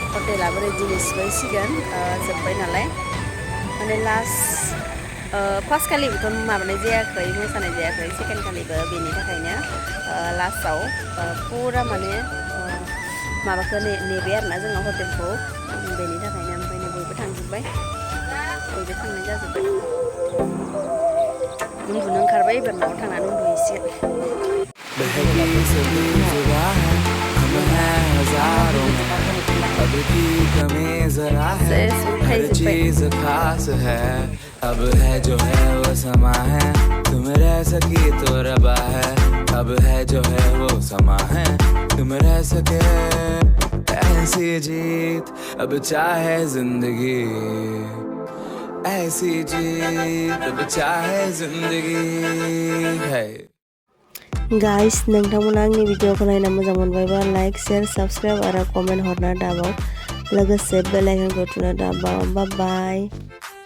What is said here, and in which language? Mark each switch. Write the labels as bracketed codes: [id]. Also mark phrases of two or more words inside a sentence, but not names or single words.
[brx] बार्थडे लाबोनाय जिनिस बायसिगोन जोब्बाय नालाय माने [en] last first [brx] खालिबोथ' माबानाय जायाखै मोसानाय जायाखै सेकेन्ड खालिबो बेनि थाखायनो लास्टआव फुरा माने माबाखौ नेबाय आरोना जोङो हटेलखौ बेनि थाखायनो ओमफ्राय बयबो थांजोब्बाय बयबो थांनाय जाजोब्बाय उन्दुनो ओंखारबाय एबार न'आव थांनानै उन्दुहैसिगोन [hi] अब की कमी जरा है हर चीज खास है अब है जो है वो समा है तुम रह सकी तो रबा है अब है जो है वो समा है तुम रह सके ऐसी जीत अब चाहे जिंदगी ऐसी जीत अब चाहे जिंदगी है [brx] गाइस नोंथांमोना आंनि भिडिअखौ नायना मोजां मोनबायबा [en] like share subscribe [brx] आरो कमेन्ट हरना दाबाव लोगोसे [en] bell icon [brx] थुना दाबाव [en] bye bye